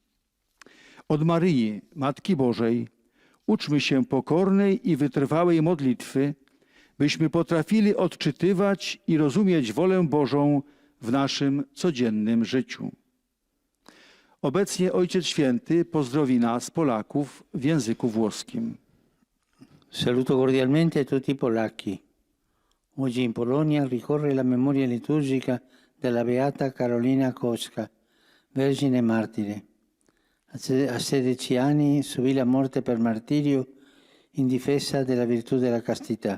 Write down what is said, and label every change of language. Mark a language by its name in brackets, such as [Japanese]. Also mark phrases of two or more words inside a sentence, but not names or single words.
[Polish] Od Maryi, Matki Bożej, uczmy się pokornej i wytrwałej modlitwy, byśmy potrafili odczytywać i rozumieć wolę Bożą w naszym codziennym życiu. Obecnie Ojciec Święty pozdrowi nas, Polaków, w języku włoskim. [Italian] Saluto cordialmente tutti i polacchi. Oggi in Polonia ricorre la memoria liturgica della Beata Carolina Kowska, Vergine Martire. A 16 anni subì la morte per martirio in difesa della virtù della castità.